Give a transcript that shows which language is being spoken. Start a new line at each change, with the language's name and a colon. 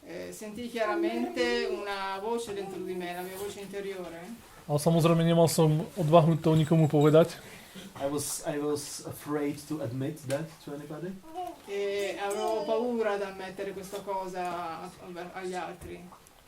Italian: sentii chiaramente una voce dentro di me, la mia voce interiore.
Slovak: Ale samozrejme nemal som odvahu to nikomu povedať.
English: I was afraid to admit that to anybody.
Italian: E avevo paura ad ammettere questa cosa agli altri.